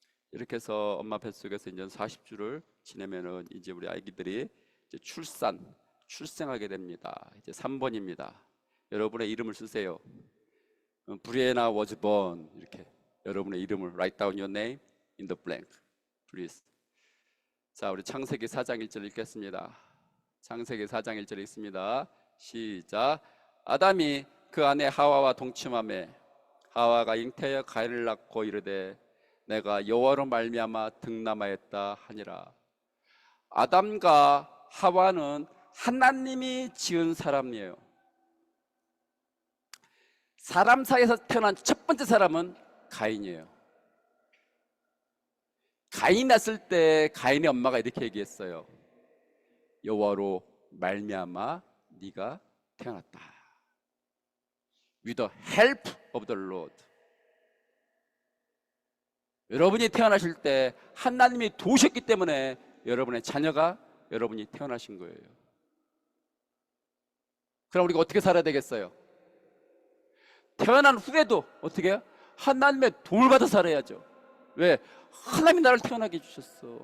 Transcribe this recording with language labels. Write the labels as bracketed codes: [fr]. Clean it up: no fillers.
[ko] 이렇게 해서 엄마 뱃속에서 이제 40주를 지내면은 이제 우리 아기들이 이제 출생하게 됩니다. 이제 3번입니다. 여러분의 이름을 쓰세요. [en] 브리에나 was born. [ko] 이렇게 여러분의 이름을 [en] write down your name in the blank, please. [ko] 자, 우리 창세기 4장 1절 읽겠습니다. 창세기 4장 1절 읽습니다. 시작. 아담이 그 아내 하와와 동침하매 하와가 잉태하여 가인을 낳고 이르되 내가 여호와로 말미암아 등남하였다 하니라. 아담과 하와는 하나님이 지은 사람이에요. 사람 사이에서 태어난 첫 번째 사람은 가인이에요. 가인 낳았을 때 가인의 엄마가 이렇게 얘기했어요. 여호와로 말미암아 네가 태어났다. [en] With the help of the Lord. [ko] 여러분이 태어나실 때 하나님이 도우셨기 때문에 여러분의 자녀가 여러분이 태어나신 거예요. 그럼 우리가 어떻게 살아야 되겠어요? 태어난 후에도 어떻게 해요? 하나님의 도움을 받아 살아야죠. 왜? 하나님이 나를 태어나게 해주셨어.